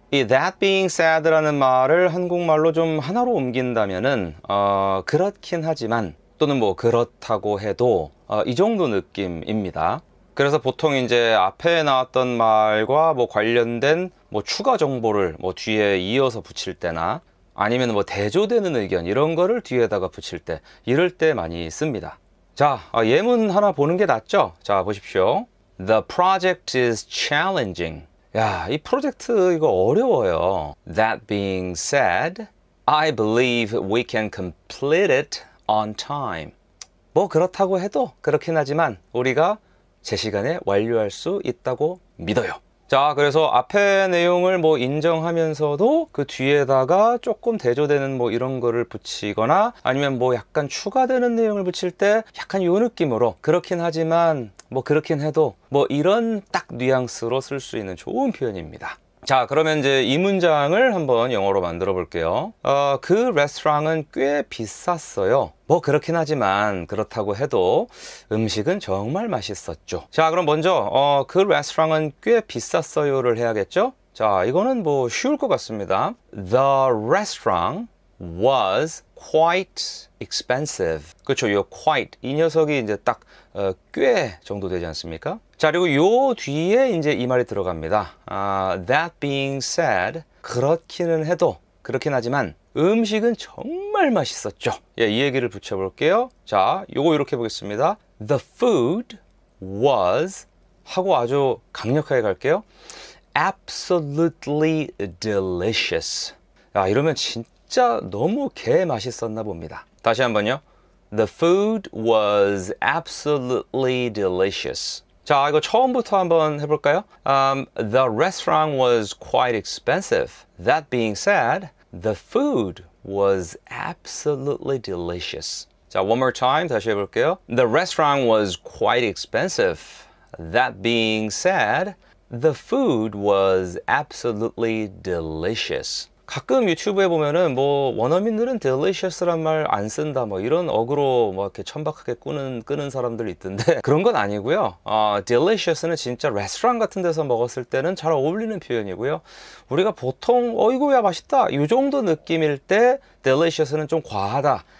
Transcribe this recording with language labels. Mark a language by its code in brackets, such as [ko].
[ko] 이 that being sad라는 말을 한국말로 좀 하나로 옮긴다면은 그렇긴 하지만 또는 뭐 그렇다고 해도 이 정도 느낌입니다. 그래서 보통 이제 앞에 나왔던 말과 뭐 관련된 뭐 추가 정보를 뭐 뒤에 이어서 붙일 때나 아니면 뭐 대조되는 의견 이런 거를 뒤에다가 붙일 때 이럴 때 많이 씁니다. 자, 예문 하나 보는 게 낫죠? 자, 보십시오. [en] The project is challenging. [ko] 야, 이 프로젝트 이거 어려워요. [en] That being said, I believe we can complete it on time. 뭐 그렇다고 해도 그렇긴 하지만 우리가 [ko] 제 시간에 완료할 수 있다고 믿어요. 자, 그래서 앞에 내용을 뭐 인정하면서도 그 뒤에다가 조금 대조되는 뭐 이런 거를 붙이거나 아니면 뭐 약간 추가되는 내용을 붙일 때 약간 요 느낌으로 그렇긴 하지만 뭐 그렇긴 해도 뭐 이런 딱 뉘앙스로 쓸 수 있는 좋은 표현입니다. 자, 그러면 이제 이 문장을 한번 영어로 만들어 볼게요. 그 레스토랑은 꽤 비쌌어요. 뭐 그렇긴 하지만 그렇다고 해도 음식은 정말 맛있었죠. 자, 그럼 먼저 그 레스토랑은 꽤 비쌌어요를 해야겠죠? 자, 이거는 뭐 쉬울 것 같습니다. [en] The restaurant was quite expensive. [ko] 그렇죠. 요 quite 이 녀석이 이제 딱 꽤 정도 되지 않습니까? 자, 그리고 요 뒤에 이제 이 말이 들어갑니다. That being said, 그렇기는 해도 그렇긴 하지만 음식은 정말 맛있었죠. 예, 이 얘기를 붙여볼게요. 자, 요거 이렇게 보겠습니다. The food was 하고 아주 강력하게 갈게요. [en] Absolutely delicious. [ko] 야, 이러면 진짜 너무 개 맛있었나 봅니다. 다시 한번요. [en] The food was absolutely delicious. [ko] 자, 이거 처음부터 한번 해볼까요? [en] The restaurant was quite expensive. That being said, the food was absolutely delicious. [ko] 자, one more time 다시 해볼게요. [en] The restaurant was quite expensive. That being said, the food was absolutely delicious. [ko] 가끔 유튜브에 보면은 뭐 원어민들은 delicious란 말 안 쓴다 뭐 이런 어그로 뭐 이렇게 천박하게 끄는 사람들 있던데 그런 건 아니고요. delicious는 진짜 레스토랑 같은 데서 먹었을 때는 잘 어울리는 표현이고요. 우리가 보통 어이구야 맛있다 이 정도 느낌일 때 delicious는 좀 과하다.